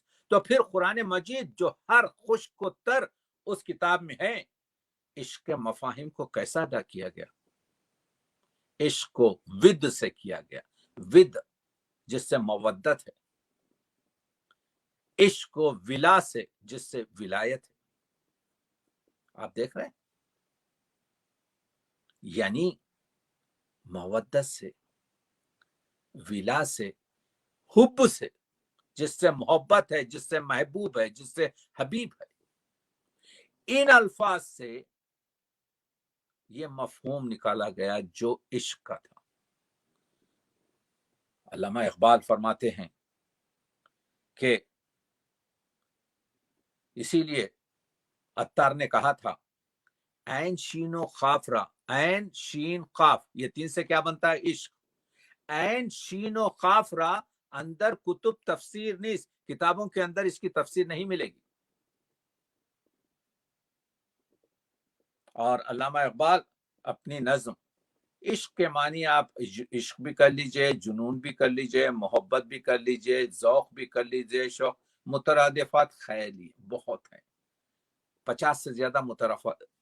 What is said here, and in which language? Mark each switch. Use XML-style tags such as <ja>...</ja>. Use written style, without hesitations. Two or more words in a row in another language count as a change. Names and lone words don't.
<ur>تو پھر قرآن مجید جو ہر خشک و تر اس کتاب میں ہے، عشق کے مفاہیم کو کیسا ادا کیا گیا? عشق کو ود سے کیا گیا، ود جس سے مودت ہے. عشق و ولا سے جس سے ولایت ہے. آپ دیکھ رہے ہیں، یعنی مودت سے، ولا سے، حب سے، جس سے محبت ہے، جس سے محبوب ہے، جس سے حبیب ہے. ان الفاظ سے یہ مفہوم نکالا گیا جو عشق کا تھا. علامہ اقبال فرماتے ہیں کہ اسی لیے عطار نے کہا تھا</ur> <fa>عین شین و خاف را،</fa> <ur>عین شین قاف، یہ تین سے کیا بنتا ہے؟ عشق.</ur> <fa>عین شین و خاف را اندر کتب تفسیر نیز،</fa> <ur>کتابوں کے اندر اس کی تفسیر نہیں ملے گی. اور علامہ اقبال اپنی نظم عشق کے معنی آپ عشق بھی کر لیجئے، جنون بھی کر لیجئے، محبت بھی کر لیجئے، ذوق بھی کر لیجئے، شوق، مترادفات خیالی بہت ہیں، 50 سے زیادہ مترادفات.</ur>